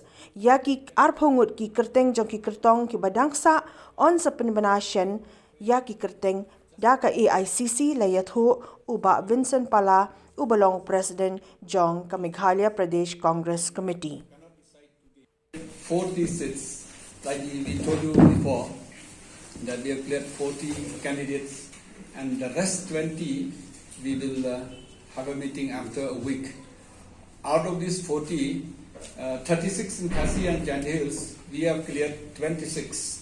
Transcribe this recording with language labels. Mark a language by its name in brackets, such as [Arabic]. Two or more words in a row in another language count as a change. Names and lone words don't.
[Khasi] Ya ki arphongut ki kyrteng jong ki Kyrtong ki badangsa on sa Pynbna shen ya ki kyrteng da ka AICC la iathuh u Bah Vincent H Pala u balong President jong ka Meghalaya Pradesh Congress Committee. [English] 40 seats, like we told you before, that we have cleared 40 candidates and the rest 20 we will have a meeting after a week. Out of these 40, 36 in Khasi and Jaiñtia hills, we have cleared 26.